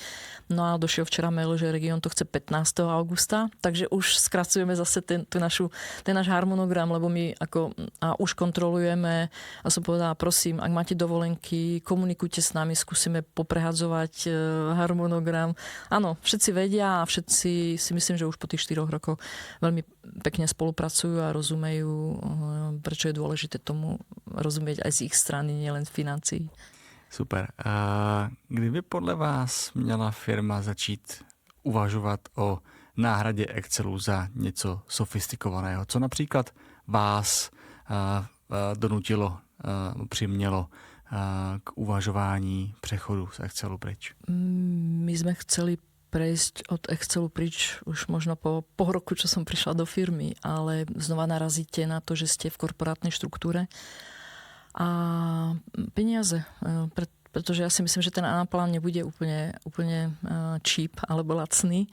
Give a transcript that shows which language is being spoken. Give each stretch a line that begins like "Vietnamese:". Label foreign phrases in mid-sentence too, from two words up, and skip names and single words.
Slovak: No a došiel včera mail, že región to chce 15. augusta, takže už skracujeme zase ten náš harmonogram, lebo my už kontrolujeme a som povedala, prosím, ak máte dovolenky, komunikujte s nami, skúsime poprehadzovať harmonogram. Áno, všetci vedia a všetci si myslím, že už po tých 4 rokoch veľmi pekne spolupracujú a rozumejú, prečo je dôležité tomu rozumieť aj z ich strany, nielen z financií. Super.
Czech: Kdyby podle vás měla firma začít uvažovat o náhradě Excelu za něco sofistikovaného? Co například vás donutilo, přimělo k uvažování přechodu z Excelu pryč?
Slovak: My sme chceli prejsť od Excelu pryč už možno po pol roku, čo som prišla do firmy, ale znova narazíte na to, že ste v korporátnej štruktúre a peniaze. Pretože ja si myslím, že ten Anaplan nebude úplne cheap alebo lacný.